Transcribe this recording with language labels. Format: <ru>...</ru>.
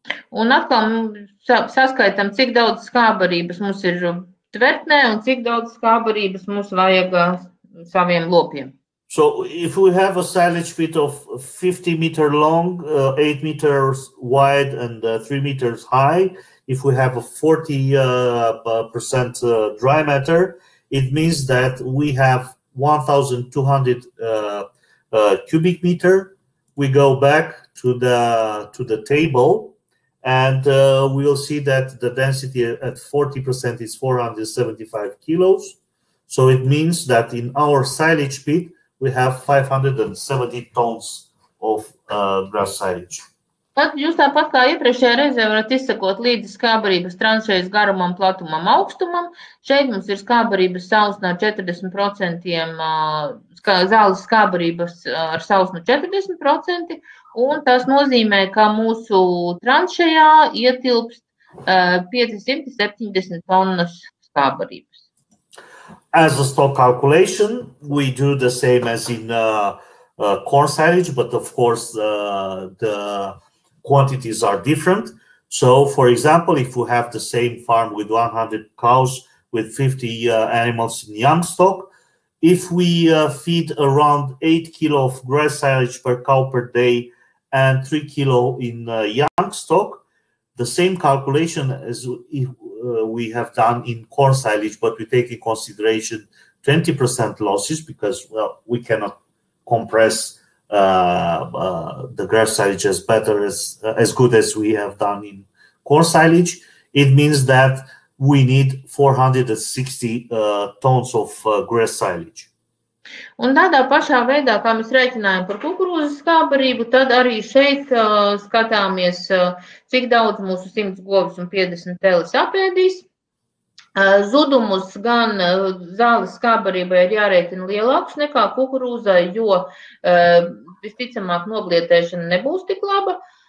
<lv>Un atkal saskaitam, cik daudz skābbarības mums ir tvertnē un cik daudz skābbarības mums vajag saviem lopiem.</lv> <en>So if we have a silage pit of 50 meter long, 8 meters wide and 3 meters high, if we have a 40% dry matter, it means that we have 1,200 cubic meter. We go back to the table, and we'll see that the density at 40% is 475 kilos. So it means that in our silage pit we have 570 tons of grass silage.</en> <lv>Tad jūs tāpat kā iepriekšējā reizē varat izsekot līdzi skābbarības tranšejas garumam, platumam, augstumam. Šeit mums ir skābbarības sausna ar 40%, zāles skābbarības ar sausnu 40%, un tas nozīmē, ka mūsu tranšejā ietilpst 570 tonnas skābbarības.</lv> <en>As a stock calculation, we do the same as in corn silage, but of course the quantities are different. So, for example, if we have the same farm with 100 cows with 50 animals in young stock, if we feed around 8 kilo of grass silage per cow per day and 3 kilo in young stock, the same calculation as if we have done in corn silage, but we take in consideration 20% losses because, well, we cannot compress the grass silage as good as we have done in corn silage. It means that we need 460 tons of grass silage.</en> <lv>Un tādā pašā veidā, kā mēs rēķinājam par kukurūzas skābbarību, tad arī šeit skatāmies, cik daudz mūsu 100 govis un 50 teles apēdīs. Zudumus gan zāles skābbarībai ir jārēķina lielākus nekā kukurūzai, jo visticamāk noblietēšana nebūs tik laba.</lv>